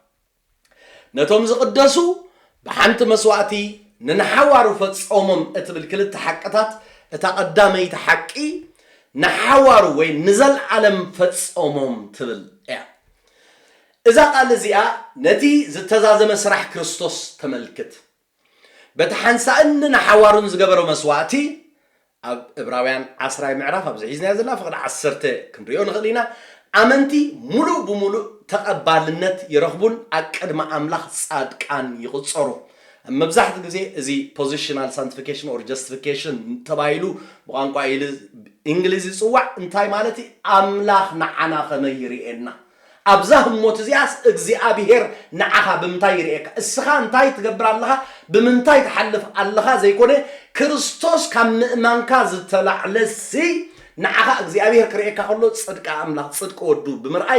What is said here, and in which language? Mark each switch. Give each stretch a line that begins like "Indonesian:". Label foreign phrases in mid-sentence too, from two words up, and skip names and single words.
Tigrinya: ነቶም ዝቅደሱ በሓንቲ መስዋዕቲ ንሓዋሩ ፈጸሞም እትብል ክልተ ሓቅታት እታ ቀዳመይቲ ሓቂ ንሓዋሩ ወይ ንዘለዓለም ፈጸሞም ትብል እያ እዛ ቃል እዚኣ ነቲ ዝተዛዘመ ስራሕ ክርስቶስ ተመልክት በቲ ሓንሳእን ንሓዋሩን ዝገበሮ መስዋዕቲ ኣብ ዕብራውያን 10 ምዕራፍ ኣብ ዝሒዝና ዘለና ፍቅዲ 10 ክንሪኦ ንኽእል ኢና ኣመንቲ ሙሉእ ብሙሉእ ተቐባልነት ይረኽቡን ኣብ ቅድሚ ኣምላኽ ጻድቃን ይቕጸሩ መብዛሕት ጊዜ እዚ
English: positional sanctification or justification
Tigrinya: ተባሂሉ በቋንቋ እንግሊዝ ይጽዋዕ እንታይ ማለት ኣምላኽ ንዓና ከመይ ይርኤና ኣብዛ ህሞት እዚኣስ እግዚአብሔር ንዓኻ ብምንታይ ይርኤካ እስኻ እንታይ ትገብር ኣለኻ ብምንታይ ትሓልፍ ኣለኻ ዘይኮነ ክርስቶስ ካብ ምእማንካ ዝተላዕለሲ ንዓኻ እግዚአብሔር ክርኤካ ከሎ ጽድቂ ኣምላኽ ጽድቂ ወዱ ብምርኣይ